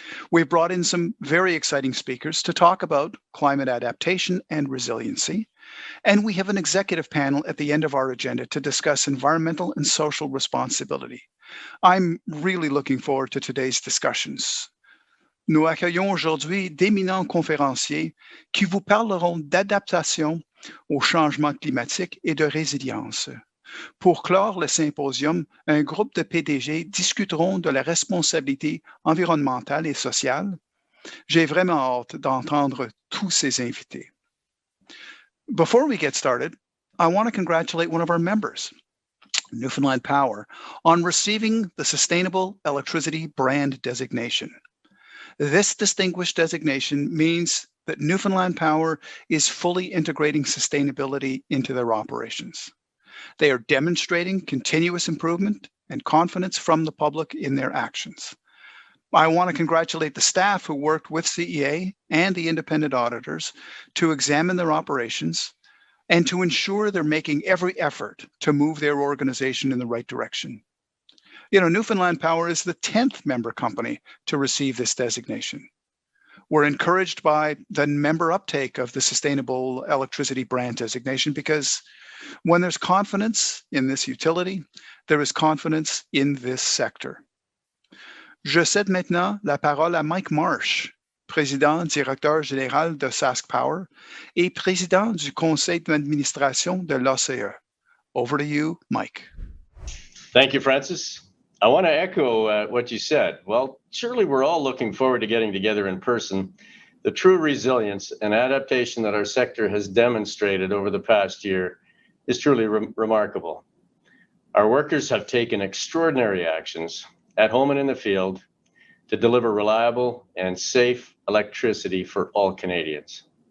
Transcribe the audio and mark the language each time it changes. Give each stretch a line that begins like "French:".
English: We've brought in some very exciting speakers to talk about climate adaptation and resiliency, and we have an executive panel at the end of our agenda to discuss environmental and social responsibility. I'm really looking forward to today's discussions.
French: Nous accueillons aujourd'hui d'éminents conférenciers qui vous parleront d'adaptation au changement climatique et de résilience. Pour clore le symposium, un groupe de PDG discuteront de la responsabilité environnementale et sociale. J'ai vraiment hâte d'entendre tous ces invités.
English: Before we get started, I want to congratulate one of our members, Newfoundland Power, on receiving the Sustainable Electricity Brand designation. This distinguished designation means that Newfoundland Power is fully integrating sustainability into their operations. They are demonstrating continuous improvement and confidence from the public in their actions. I want to congratulate the staff who worked with CEA and the independent auditors to examine their operations and to ensure they're making every effort to move their organization in the right direction. You know, Newfoundland Power is the 10th member company to receive this designation. We're encouraged by the member uptake of the Sustainable Electricity Brand designation because when there's confidence in this utility, there is confidence in this sector.
French: Je cède maintenant la parole à Mike Marsh, président directeur général de Sask Power et président du conseil d'administration de l'ACE.
English: Over to you, Mike. Thank you, Francis. I want to echo what you said. Well, surely we're all looking forward to getting together in person, The true resilience and adaptation that our sector has demonstrated over the past year is truly remarkable. Our workers have taken extraordinary actions at home and in the field to deliver reliable and safe electricity for all Canadians.